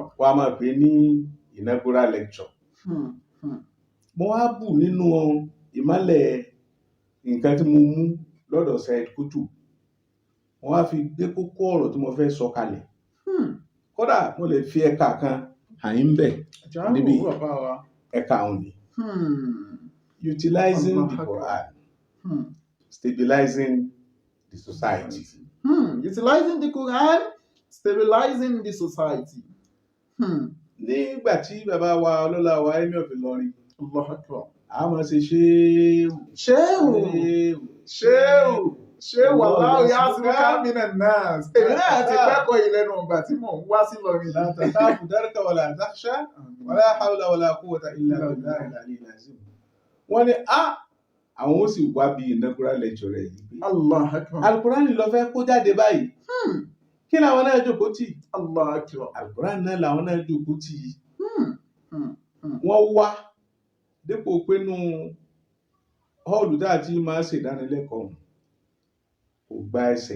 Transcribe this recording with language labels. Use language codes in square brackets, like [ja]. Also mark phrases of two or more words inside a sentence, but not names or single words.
[yo] Wọ́n á máa pè ní [en] inaugural lecture. [yo] Mo wá bù nínú ìmọ́lẹ̀ nǹkan tí mo mú lọ́dọ̀ Said Kutu. Mo wá fi gbé kókó ọ̀rọ̀ tí mo fẹ́ sọ kalẹ̀. Kódà mo lè fi ẹ̀ka kan hàn yín bẹ̀ níbí ẹ̀ka òun ni. [en] Utilizing the Quran, stabilizing the society. Utilizing the Quran, stabilizing the society. [yo] Nígbà tí bàbá wa ọlọ́lá wa Emir of Ìlọrin, [ar] الله أكبر. [yo] a máa ṣe ṣéwù [ar] والله يعصمك من الناس. [yo] Èmi náà ti kẹ́kọ̀ọ́ yìí lẹ́nu ìgbà tí mò ń wá sí Ìlọrin. [ar] لا تخاف دركا ولا تخشى ولا حول ولا قوة إلا بالله العلي العظيم. [yo] Wọ́n ní àwọn ó sì wá bí [en] inaugural lecture [yo] rẹ̀ yìí. [ar] الله أكبر. [yo] Al-Qur'an ló fẹ́ kó jáde báyìí. Kí làwọn náà jókòó tì? [ar] الله أكبر. [yo] Al-Qur'an náà làwọn náà jókòó tì. Wọ́n wá dípò pé nú họ́ọ̀lù dáàtí máa ṣèdánilẹ́kọ̀ọ́ kò gba ẹsẹ̀.